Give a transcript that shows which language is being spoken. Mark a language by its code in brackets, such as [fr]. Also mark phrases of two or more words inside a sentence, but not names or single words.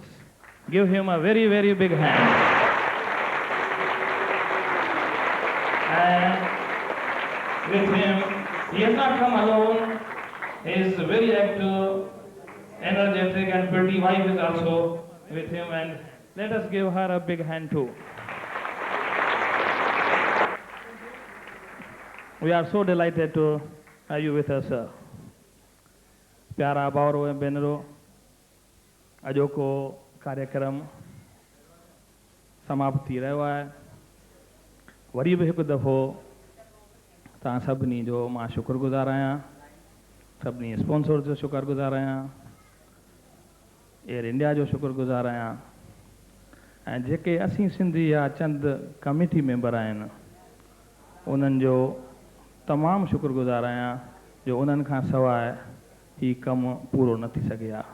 [en] Give him a very, very big hand. And with him, he has not come alone. He is very active, energetic, and pretty wife is also with him, and let us give her a big hand too. We are so delighted to have you with us, sir. [sd] प्यारा भाउरो ऐं भेनरो, अॼोको कार्यक्रम समाप्त थी रहियो आहे। वरी बि हिकु दफ़ो तव्हां सभिनी जो मां शुक्रगुज़ार आहियां, सभिनी स्पॉन्सर जो शुक्रगुज़ार आहियां, एयर इंडिया जो शुक्रगुज़ार आहियां, ऐं जेके असीं सिंधी या चंद [en] committee member [sd] आहिनि उन्हनि जो तमामु शुक्रगुज़ार आहियां जो उन्हनि खां सवाइ ही कमु पूरो न थी सघे हा।